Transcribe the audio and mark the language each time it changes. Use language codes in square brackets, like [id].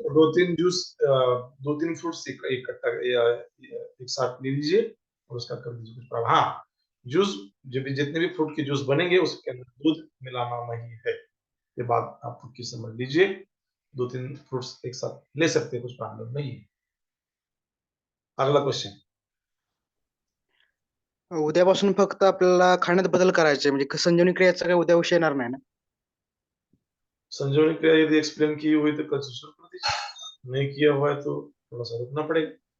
[hi] दो तीन juice, 2-3 fruits एक साथ ले लीजिए और उसका कर दीजिए कुछ प्रभाव. हाँ, जूस जितने भी फ्रूट के जूस बनेंगे उसके अंदर दूध मिलाना नहीं है. ये बात आप खुद की समझ लीजिए. 2-3 फ्रूट्स एक साथ ले सकते हैं, कुछ प्रॉब्लम नहीं है. अगला क्वेश्चन. [mr] उद्यापासून फक्त आपल्याला खाण्यात बदल करायचे, म्हणजे संजीवनी क्रियाचा काही उद्या विषय येणार नाही ना? [hi] संजीवनी क्रिया यदि एक्सप्लेन की हुई तो कल से शुरू कर दीजिए. नहीं किया हुआ है तो थोड़ा सा रुकना पड़ेगा.